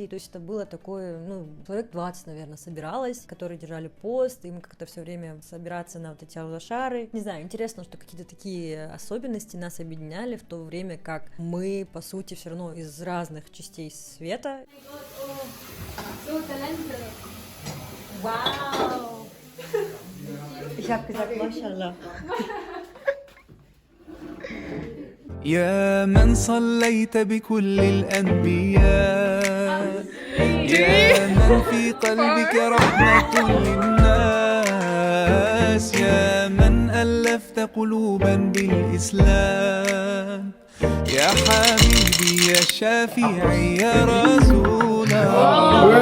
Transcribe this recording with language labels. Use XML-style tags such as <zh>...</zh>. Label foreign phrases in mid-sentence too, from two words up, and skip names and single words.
<ru>То есть это было такое, человек 20, наверное, собиралось, которые держали пост, и мы как-то все время собираться на вот эти аудашары. Не знаю, интересно, что какие-то такие особенности нас объединяли в то время, как мы, по сути, все равно из разных частей света. Вау!</ru> <de>Ich hab gesagt,</de> <ar>Mashallah. يا من صليت بكل الأنبياء يا من في قلبك رحمة للناس يا من ألفت قلوبا بالإسلام يا حبيبي يا شافعي يا رسول الله</ar>